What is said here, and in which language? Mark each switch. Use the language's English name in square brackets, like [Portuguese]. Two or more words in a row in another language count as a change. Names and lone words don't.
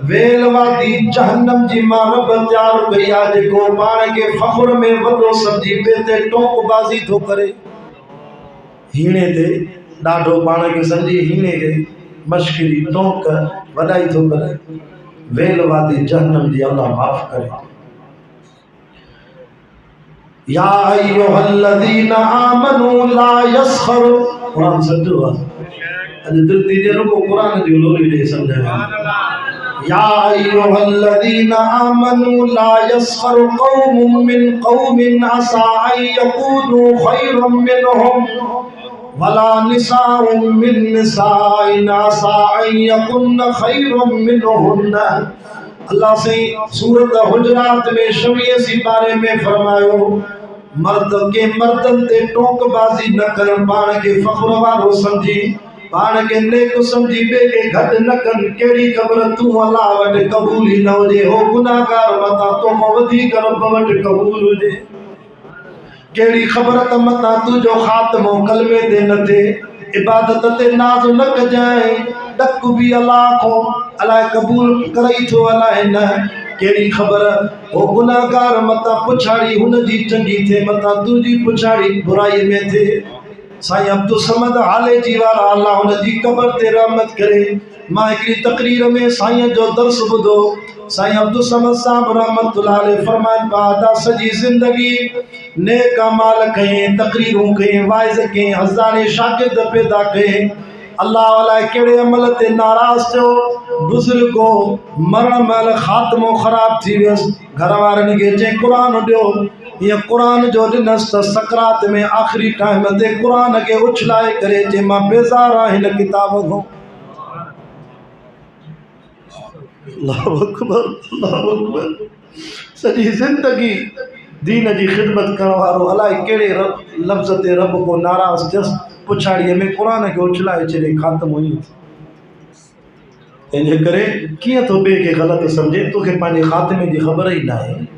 [Sindhi] वेल वादी जहन्नम जी मां रब तयार कई आहे जेको पाण खे फ़ख़्र में वॾो सम्झी ॿिए ते टोकबाज़ी थो करे। हीणे ते ॾाढो पाण खे सम्झी हीणे खे मश्किरी टोक वॾाई थो करे। वेल वादी जहन्नम जी अल्लाह माफ़ करे। [Arabic] يا أيها الذين آمنوا لا يسخر. [Sindhi] क़ुरान सचो आहे। अॼु दिलि थी जे रुगो क़ुरान जी लोरी ॾे सम्झाया। [Arabic] يا أيها الذين آمنوا لا يسخر قوم من قوم عسى أن يكونوا خيرا منهم ولا نساء من نساء عسى أن يكن خيرا منهن. [Sindhi] अल्लाह से सूरत हुजरात में 26 सिपारे में फरमायो मर्द के मर्दन ते टोकबाजी न कर पाण के फ़ख्र वारो समझी पाण के नेक समझी बे के घट न कन। केड़ी ख़बर तू अल्लाह वट कबूल ही न हुजे हो गुनाहगार मता तो वधीक रब वट कबूल हुजे। केड़ी ख़बर त मता तुझो ख़ात्मो कलमे ते न थे इबादत ते नाज़ न कजाए डक भी अल्लाह को अल्लाह कबूल करई थो अल्लाह न। केड़ी ख़बर ओ गुनाहगार मता पुछाड़ी हुन जी चंगी थे मता तुझी पुछाड़ी बुराई में थे। साईं अब्दुल समद हाले जी वाला अल्लाह हुन जी कब्र ते रहमत करे। मां हिकड़ी तकरीर में साईं जो दर्स ॿुधो साईं अब्दुल समद साहब [Arabic] رحمة الله عليه [Sindhi] फरमान बादा सजी जिंदगी नेक अमाल कई तकरीरूं कई वाइज कई हज़ारे शागिर्द पैदा कई अल्लाह वाला केड़े अमल ते नाराज थियो बुजुर्गो मरण महिल खात्मो ख़राब थी वियस घर वारनि खे चई क़ुरान ॾियो ये कुरान जो ॾिनस त सकरात में आखिरी टाइम ते कुरान के उछलाए करे जे मां बेज़ार आ हिन किताब खां [Arabic] الله أكبر الله أكبر [Sindhi] सॼी ज़िंदगी दीन जी ख़िदमत करण वारो अलाए कहिड़े लफ़्ज़ ते रब को नाराज़ थियसि पुछाड़ीअ में कुरान खे उछलाए छॾे ख़ात्म हुई तंहिंजे करे कीअं थो ॿिए खे ग़लति सम्झे तोखे पंहिंजे ख़ात्मे जी ख़बर ई न आहे